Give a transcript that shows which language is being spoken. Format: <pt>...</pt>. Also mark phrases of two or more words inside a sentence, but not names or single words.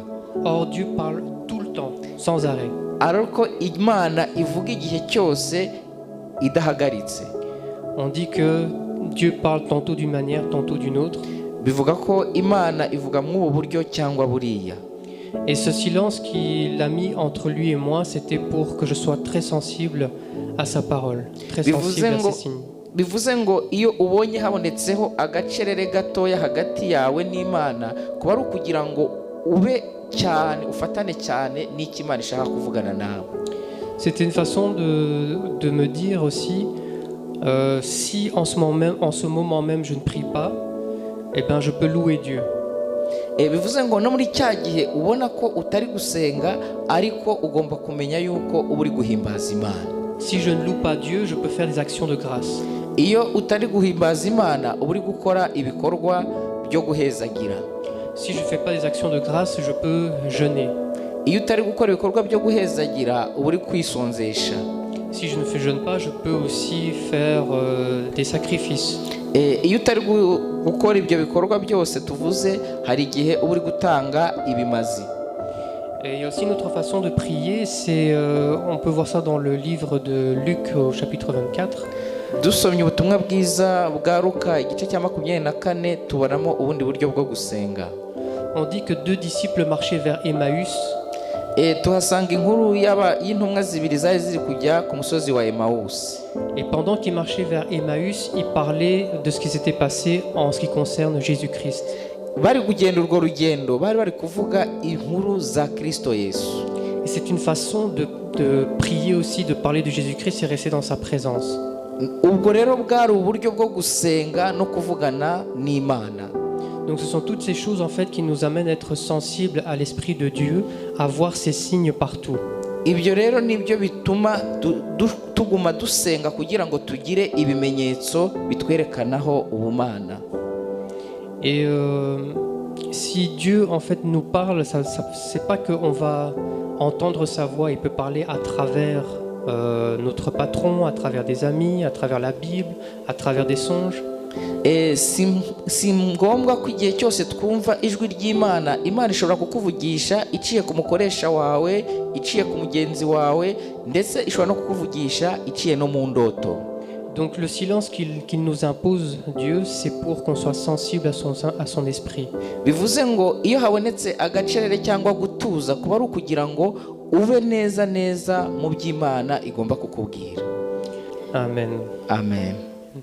<fr>Or Dieu parle tout le temps, sans arrêt.</fr> <rw>Alors ko Imana ivuga igihe cyose idahagaritse.</rw> <fr>On dit que Dieu parle tantôt d'une manière, tantôt d'une autre.</fr> <rw>Bivuga ko Imana ivuga mu buryo cyangwa buriya.</rw> <fr>Et ce silence qu'il a mis entre lui et moi, c'était pour que je sois très sensible à sa parole, très sensible à ses signes.</fr> <rw>Bivuze ngo iyo ubonye habonetseho agacerere gatoya hagati yawe n'Imana, kuba ari ukugira ngo ube cyane ufatane cyane n'iki Imana ishaka kuvugana nawe.</rw> <fr>C'était une façon de me dire aussi, si en ce moment même je ne prie pas, eh ben je peux louer Dieu.</fr> <rw>Bivuze ngo no muri cya gihe ubona ko utari gusenga ariko ugomba kumenya yuko uri guhimbaza Imana.</rw> <fr>Si je ne loue pas Dieu, je peux faire des actions de grâce.</fr> <rw>Iyo utari guhimbaza Imana uri gukora ibikorwa byo guhezagira.</rw> <fr>Si je fais pas des actions de grâce, je peux jeûner.</fr> <rw>Iyo utari gukora ibikorwa byo guhezagira uri kwisonzesha.</rw> <fr>Si je ne jeûne pas, je peux aussi faire des sacrifices.</fr> <rw>Iyo utari gukora ibyo bikorwa byose tuvuze, hari igihe uri gutanga ibimazi.</rw> <fr>Et il y a aussi une autre façon de prier, c'est, on peut voir ça dans le livre de Luc au chapitre 24.</fr> <rw>dusomye ubutumwa bwiza bwa Luka igice cya 24 tubonamo ubundi buryo bwo gusenga.</rw> <fr>On dit que 2 disciples marchaient vers Emmaüs.</fr> <rw>Tuhasanga inkuru y'intumwa zibiri zari ziri kujya ku musozi wa Emmaus.</rw> <fr>Et pendant qu'ils marchaient vers Emmaüs, ils parlaient de ce qui s'était passé en ce qui concerne Jésus-Christ.</fr> <rw>Bari kugenda urwo rugendo bari kuvuga inkuru za Kristo Yesu.</rw> <fr>Et c'est une façon de prier aussi, de parler de Jésus-Christ et rester dans sa présence.</fr> <rw>Ubwo rero bwari uburyo bwo gusenga no kuvugana n'Imana.</rw> <fr>Donc ce sont toutes ces choses en fait qui nous amènent à être sensibles à l'Esprit de Dieu, à voir ces signes partout.</fr> <rw>Ibyo rero nibyo bituma tuguma dusenga kugira ngo tugire ibimenyetso bitwerekanaho ubumana.</rw> <fr>Et si Dieu en fait nous parle, c'est pas qu'on va entendre sa voix, il peut parler à travers notre patron, à travers des amis, à travers la Bible, à travers des songes.</fr> <rw>Si ngombwa ko igihe cyose twumva ijwi ry'Imana, Imana ishobora kukuvugisha iciye ku mukoresha wawe, iciye ku mugenzi wawe, ndetse ishobora no kukuvugisha iciye no mu ndoto.</rw> <fr>Donc le silence qu'il nous impose, Dieu, c'est pour qu'on soit sensible à son esprit.</fr> <rw>Bivuze ngo iyo habonetse agacerere cyangwa gutuza kuba ari ukugira ngo ube neza mu by'Imana igomba kukubwira. Amen. Amen.</rw>